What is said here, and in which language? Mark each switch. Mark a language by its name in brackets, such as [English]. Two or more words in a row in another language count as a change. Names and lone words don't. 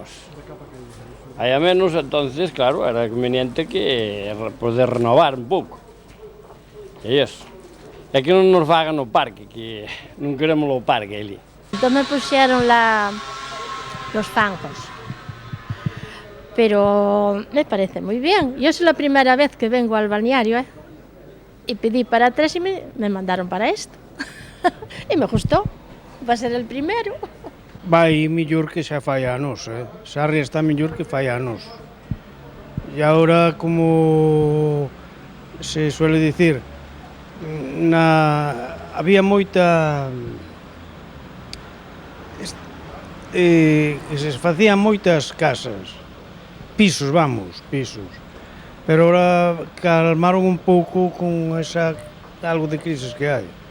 [Galician] Vai a menos, entonces, claro, era conveniente que poder renovar un pouco. E iso. É que non nos fagan o parque, que non queremos o parque ali. Entón me puxeron [Spanish] los zancos. Pero me parece muy bien. Yo es la primera vez que vengo al balneario, y pedí para 3 y me mandaron para esto. Y me gustó, va a ser el primero. [Galician] Vai mellor que xa fai anos, Sarria está mellor que fai anos. E agora, como se suele dicir, había moita... que se facían moitas casas, pisos, pero ahora calmaron un pouco con algo de crisis que hai.